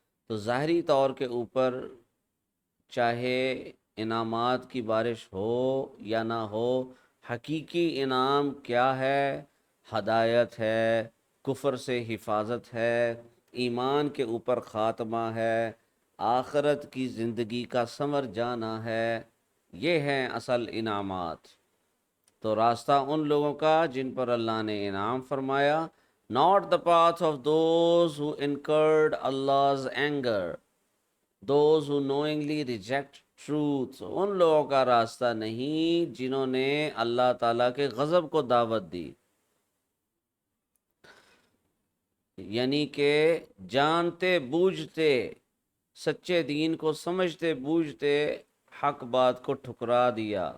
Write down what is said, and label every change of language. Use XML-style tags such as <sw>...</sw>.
<ur>تو ظاہری طور کے اوپر چاہے انعامات کی بارش ہو یا نہ ہو، حقیقی انعام کیا ہے؟ ہدایت ہے، کفر سے حفاظت ہے، ایمان کے اوپر خاتمہ ہے، آخرت کی زندگی کا ثمر جانا ہے. یہ ہیں اصل انعامات. تو راستہ ان لوگوں کا جن پر اللہ نے انعام فرمایا.</ur> <en>not the path of those who incurred Allah's anger، those who knowingly reject truth.</en> <ur>ان لوگوں کا راستہ نہیں جنہوں نے اللہ تعالیٰ کے غضب کو دعوت دی، یعنی کہ جانتے بوجھتے، سچے دین کو سمجھتے بوجھتے حق بات کو ٹھکرا دیا.</ur>